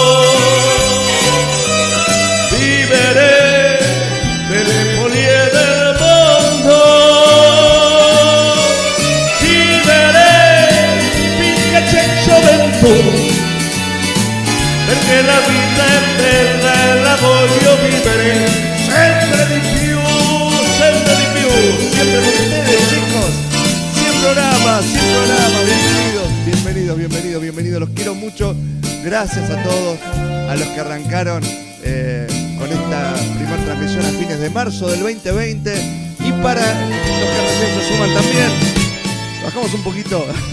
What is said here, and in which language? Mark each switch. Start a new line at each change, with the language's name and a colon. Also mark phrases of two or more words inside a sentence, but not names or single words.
Italian: vivere delle follie del mondo, vivere finché c'è gioventù, perché la vita è bella e la voglio vivere sempre di più, sempre di più.
Spanish: Siempre con ustedes, chicos, siempre bienvenidos, los quiero mucho. Gracias a todos, a los que arrancaron con esta primera transmisión a fines de marzo del 2020, y para los que recién se suman también, bajamos un poquito.